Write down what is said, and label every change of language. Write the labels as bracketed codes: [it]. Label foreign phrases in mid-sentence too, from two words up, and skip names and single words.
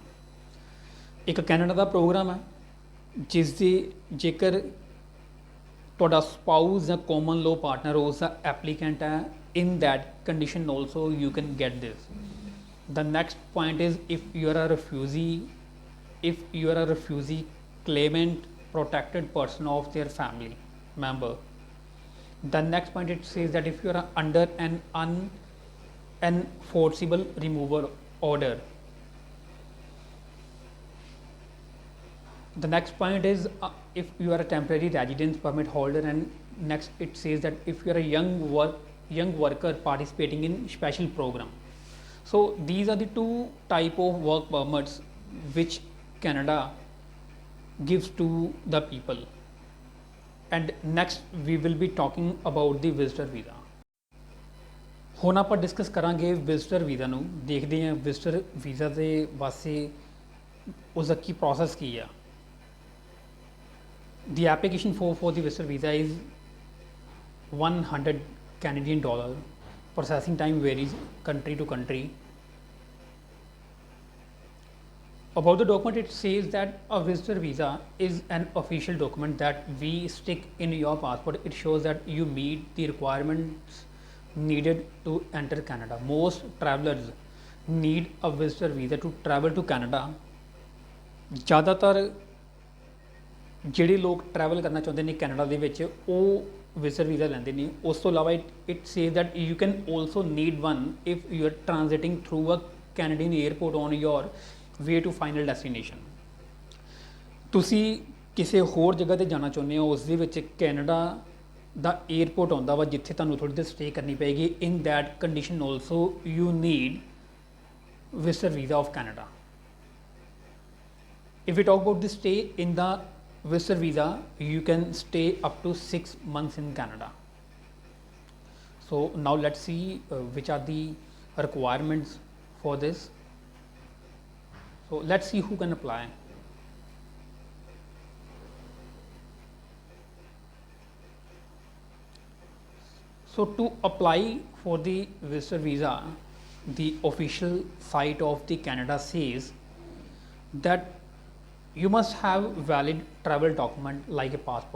[pa] ਇੱਕ ਕੈਨੇਡਾ ਦਾ ਪ੍ਰੋਗਰਾਮ ਹੈ ਜਿਸ ਦੀ ਜੇਕਰ ਤੁਹਾਡਾ ਸਪਾਊਸ ਜਾਂ [en] common law partner [pa] ਉਸ ਦਾ ਐਪਲੀਕੈਂਟ ਹੈ, [en] in that condition also you can get this. the next point is if you are a refugee claimant protected person of their family member। The next point it says that if you are under an unenforceable removal order। The next point is if you are a temporary residence permit holder, and next it says that if you are a young worker participating in special program। So these are the two type of work permits which Canada gives to the people। And next we will be talking about the visitor visa। [pa] ਹੁਣ ਆਪਾਂ ਡਿਸਕਸ ਕਰਾਂਗੇ ਵਿਜ਼ਟਰ ਵੀਜ਼ਾ ਨੂੰ। ਦੇਖਦੇ ਹਾਂ ਵਿਜ਼ਟਰ ਵੀਜ਼ਾ ਦੇ ਵਾਸਤੇ ਉਸਦਾ ਕੀ ਪ੍ਰੋਸੈਸ ਕੀ ਆ। [en] The application for the visitor visa is $100 Canadian dollar। Processing time varies country to country। About the document, it says that a visitor visa is an official document that we stick in your passport। It shows that you meet the requirements needed to enter Canada। Most travelers need a visitor visa to travel to Canada। [pa] ज़्यादातर ਜਿਹੜੇ ਲੋਕ ਟਰੈਵਲ ਕਰਨਾ ਚਾਹੁੰਦੇ ਨੇ ਕੈਨੇਡਾ ਦੇ ਵਿੱਚ ਉਹ ਵਿਜ਼ਟਰ ਵੀਜ਼ਾ ਲੈਂਦੇ ਨੇ। ਉਸ ਤੋਂ ਇਲਾਵਾ [en] it says that you can also need one if you are transiting through a Canadian airport on your way to final destination. [pa] ਤੁਸੀਂ ਕਿਸੇ ਹੋਰ ਜਗ੍ਹਾ 'ਤੇ ਜਾਣਾ ਚਾਹੁੰਦੇ ਹੋ, ਉਸ ਦੇ ਵਿੱਚ ਕੈਨੇਡਾ ਦਾ ਏਅਰਪੋਰਟ ਆਉਂਦਾ ਵਾ ਜਿੱਥੇ ਤੁਹਾਨੂੰ ਥੋੜ੍ਹੀ ਦੇਰ ਸਟੇ ਕਰਨੀ ਪਏਗੀ। [en] in that condition also you need visitor visa of Canada. if you talk about the stay in the visitor visa, you can stay up to 6 months in Canada। So now let's see which are the requirements for this. So let's see who can apply. So to apply for the visitor visa, the official site of the Canada says that you must have valid travel document like a passport.